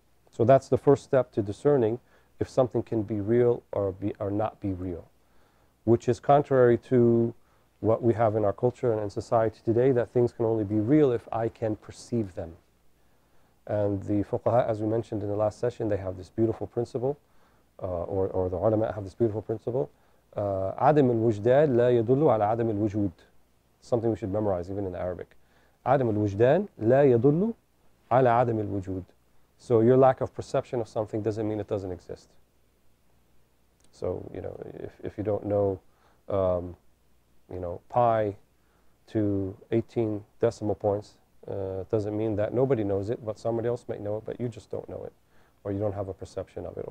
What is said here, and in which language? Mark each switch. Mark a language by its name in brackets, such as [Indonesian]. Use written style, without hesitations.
[English] So that's the first step to discerning if something can be real or not be real, which is contrary to what we have in our culture and in society today, that things can only be real if I can perceive them. And the fuqaha, as we mentioned in the last session, they have this beautiful principle, or the ulama have this beautiful principle, [Arabic] عدم الوجدان لا يدل على عدم الوجود. [English] Something we should memorize even in Arabic. [Arabic] عدم الوجدان لا يدل على عدم الوجود. [English] So your lack of perception of something doesn't mean it doesn't exist. So, you know, if you don't know, you know, pi to 18 decimal points, doesn't mean that nobody knows it, but somebody else might know it, but you just don't know it, or you don't have a perception of it.